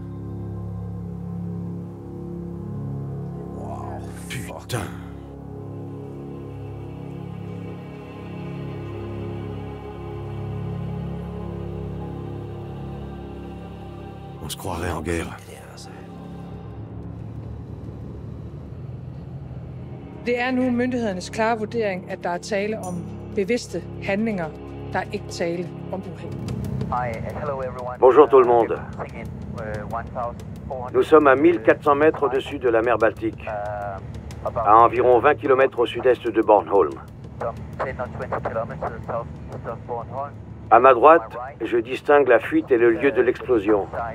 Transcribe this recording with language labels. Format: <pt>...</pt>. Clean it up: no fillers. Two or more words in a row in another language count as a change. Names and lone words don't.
<fr>Putain. On se croirait en guerre.</fr> <da>Det er nu myndighedernes klare vurdering, at der er tale om bevidste handlinger. Der er ikke tale om uheld.</da> <fr>Bonjour tout le monde. Nous sommes à 1400 mètres au-dessus de la mer Baltique, à environ 20 km au sud-est de Bornholm. À ma droite, je distingue la fuite et le lieu de l'explosion.</fr>